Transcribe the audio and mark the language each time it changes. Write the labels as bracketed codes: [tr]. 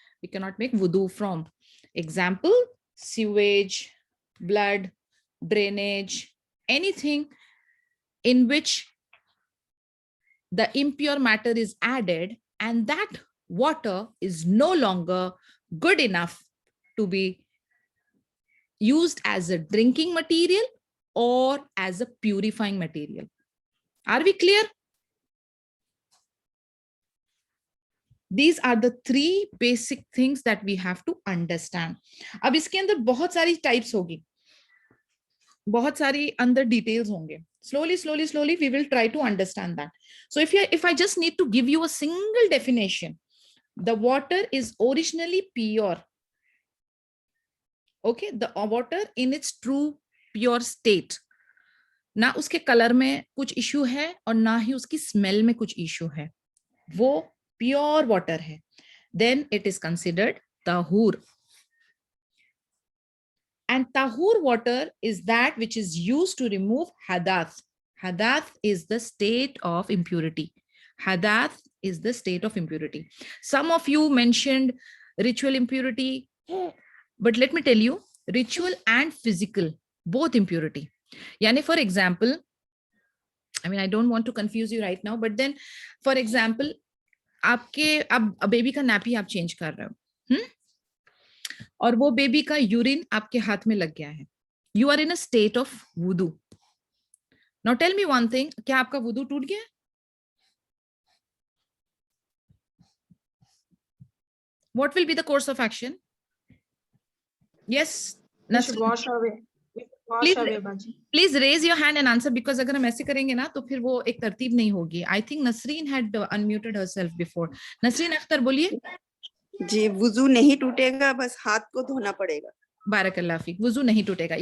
[en] We cannot make wudu from. Example, sewage, blood, drainage, anything in which the impure matter is added and that water is no longer good enough to be used as a drinking material or as a purifying material. Are we clear? These are the three basic things that we have to understand. [hi] अब इसके अंदर बहुत सारी types होगी, बहुत सारी अंदर details होंगे. [en] Slowly, we will try to understand that. So if I just need to give you a single definition, the water is originally pure. Okay, the water in its true pure state, [hi] ना उसके colour में कुछ issue है और ना ही उसकी smell में कुछ इशू है, वो प्योर वाटर है, [en] then it is considered tahur. And tahur water is that which is used to remove hadath. Hadath is the state of impurity. Hadath is the state of impurity. Some of you mentioned ritual impurity, but let me tell you, ritual and physical, both impurity. Yani, for example, I mean, I don't want to confuse you right now, but then, for example, [hi] आपके अब baby का nappy आप change कर रहे हो, और वो baby का यूरिन आपके हाथ में लग गया है, [en] You are in a state of वुदू. Now tell me one thing, [hi] क्या आपका वुदू टूट गया? [en] What will be the course of action? Yes, We should Nasreen, wash away. We should wash Please- away, Baji. please raise your hand and answer, because [hi] अगर हम ऐसे करेंगे ना तो फिर वो एक तरतीब नहीं होगी. [en] I think Nasreen had unmuted herself before. [hi] Nasreen Akhtar बोलिए. जी, वुजू नहीं टूटेगा, बस हाथ को धोना पड़ेगा. बारकल्लाह फीक, वुजू नहीं टूटेगा.